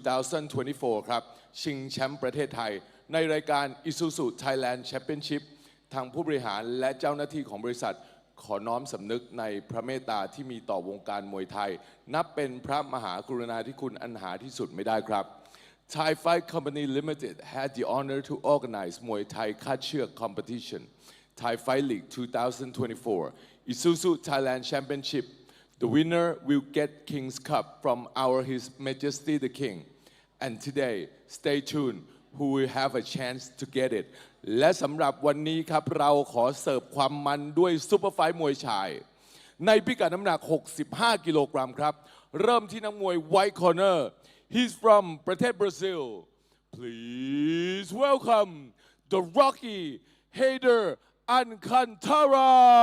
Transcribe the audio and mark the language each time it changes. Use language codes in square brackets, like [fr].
[th] 2024 ครับชิงแชมป์ประเทศไทยในรายการ Isuzu Thailand Championship ทางผู้บริหารและเจ้าหน้าที่ของบริษัทขอน้อมสำนึกในพระเมตตาที่มีต่อวงการมวยไทยนับเป็นพระมหากรุณาธิคุณอันหาที่สุดไม่ได้ครับ [en] Thai Fight Company Limited had the honor to organize Muay Thai Kachuk competition, Thai Fight League 2024, Isuzu Thailand Championship. The winner will get King's Cup from our His Majesty the King. And today, stay tuned, who will have a chance to get it. [th] และสำหรับวันนี้ครับเราขอเสิร์ฟความมันด้วยซุปเปอร์ไฟท์มวยชายในพิกัดน้ำหนัก 65 กิโลกรัมครับเริ่มที่นักมวย White Corner He's from ประเทศบราซิล [en] Please welcome the Rocky Hader Alcantara